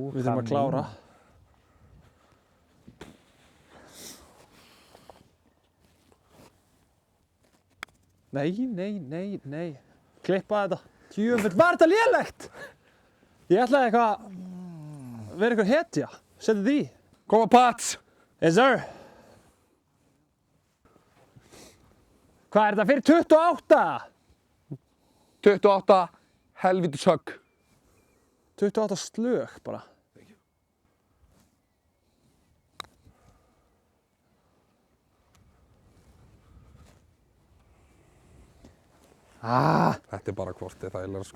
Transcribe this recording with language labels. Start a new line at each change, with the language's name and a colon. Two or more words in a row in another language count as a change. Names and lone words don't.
Icelandic: Við þurfum að klára. Nei. Klippa þetta. Djöfull, var þetta lélegt? Ég ætlaði eitthvað að vera eitthvað hetja. Settu því. Koma Pats.
English: Yes, sir.
Icelandic: Hvað er þetta fyrir 28? 28 helvítis högg. 28 slög bara. Þetta er bara kortið þægilega, sko.